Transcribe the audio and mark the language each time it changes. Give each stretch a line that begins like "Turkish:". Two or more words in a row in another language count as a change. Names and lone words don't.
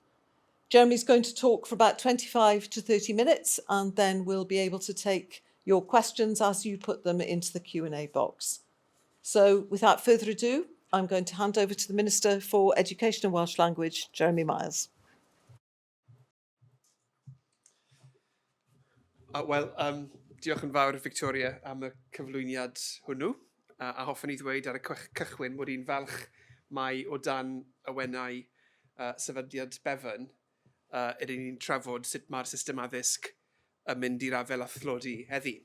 English: Jeremy's going to talk for about 25 to 30 minutes, and then we'll be able to take your questions as you put them into the Q&A box. So without further ado, I'm going to hand over to the Minister for Education and Welsh Language, Jeremy Miles.
Welsh: Diolch yn fawr Victoria am y cyflwyniad hwnnw. A hoffwn I ddweud ar y cychwyn bod i'n falch mai o dan awenau sefydliad Bevan ydyn ni'n trafod sut mae'r system addysg yn mynd i'r afel a thlodi heddi.